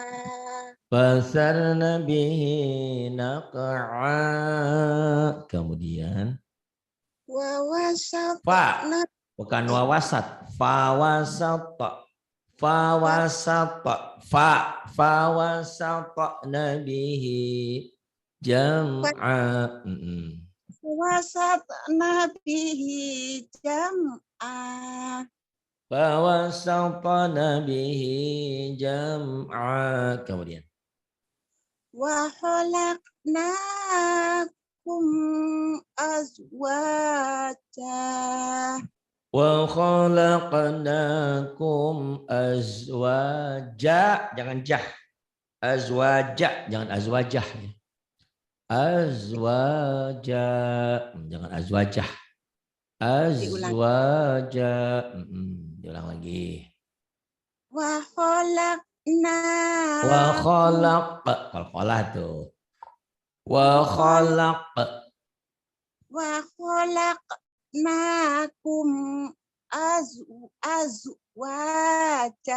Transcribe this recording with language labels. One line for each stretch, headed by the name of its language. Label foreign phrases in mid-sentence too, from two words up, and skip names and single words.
Arabic: فأثرن به نقعا.
Banjar: Kemudian
Arabic: Wawasatna. bukan wawasat. فوسطن به جمعا. وسطن به جمعا. فوسطن به جمعا. Kemudian وخلقناكم أزواجا. وخلقناكم أزواجا.
Banjar: Jangan jah.
Arabic: Azwaja, jangan أزواجا أزواجا, jangan azwajah.
Banjar: Azwaja. Diulang lagi.
Arabic: وخلقنا. وخلق. Qalqalah tuh. وخلق. وخلقناكم أزواجا.